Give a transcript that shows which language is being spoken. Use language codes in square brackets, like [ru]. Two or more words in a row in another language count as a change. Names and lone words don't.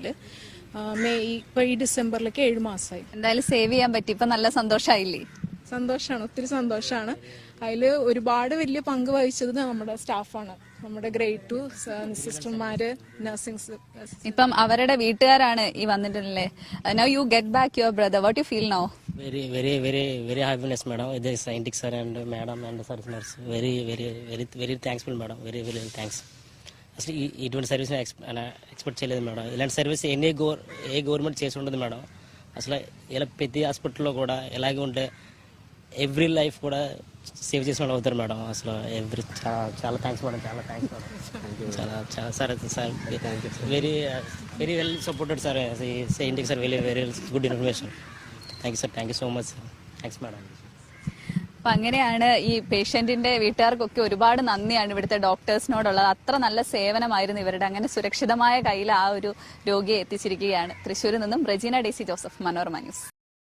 [ml] ഈ ഡിസംബറിലേക്ക് 7 മാസമായി. എന്തായാലും സേവ് ചെയ്യാൻ പറ്റി. ഇപ്പൊ നല്ല സന്തോഷമായില്ലേ? സന്തോഷമാണ്, ഒത്തിരി സന്തോഷമാണ്. അതിൽ ഒരുപാട് വലിയ പങ്ക് വഹിച്ചത് നമ്മുടെ സ്റ്റാഫാണ്, നമ്മുടെ ഗ്രേഡ് 2 സിസ്റ്റർമാര്, നഴ്സിംഗ്. ഇപ്പം അവരുടെ വീട്ടുകാരാണ് ഈ വന്നിട്ടുള്ളേ. [en] Now you get back your brother. What you feel now? Very happiness, madam. The scientist sir and madam and the service nurse. Very thankful, madam. Very thanks. [te] అసలు ఇటువంటి సర్వీస్ ఎక్స్పెక్ట్ చేయలేదు మేడం. ఇలాంటి సర్వీస్ ఏ గవర్నమెంట్ చేసి ఉండదు మేడం. అసలు ఇలా ప్రతి హాస్పిటల్లో కూడా ఎలాగే ఉంటే [en] every life [te] కూడా సేవ్ చేసిన వాళ్ళు అవుతారు మేడం. అసలు చాలా థ్యాంక్స్ మేడం. చాలా థ్యాంక్స్ మేడం. [en] చాలా sir very well supported sir. scientic sir very good information. Thank you sir. Thank you so much sir. Thanks madam. [ml] അപ്പൊ അങ്ങനെയാണ് ഈ പേഷ്യന്റിന്റെ വീട്ടുകാർക്കൊക്കെ ഒരുപാട് നന്ദിയാണ് ഇവിടുത്തെ ഡോക്ടേഴ്സിനോടുള്ളത്. അത്ര നല്ല സേവനമായിരുന്നു ഇവരുടെ. അങ്ങനെ സുരക്ഷിതമായ കയ്യിൽ ആ ഒരു രോഗിയെ എത്തിച്ചിരിക്കുകയാണ്. തൃശ്ശൂരിൽ നിന്നും റെജീന ഡേസി ജോസഫ്, മനോരമ ന്യൂസ്.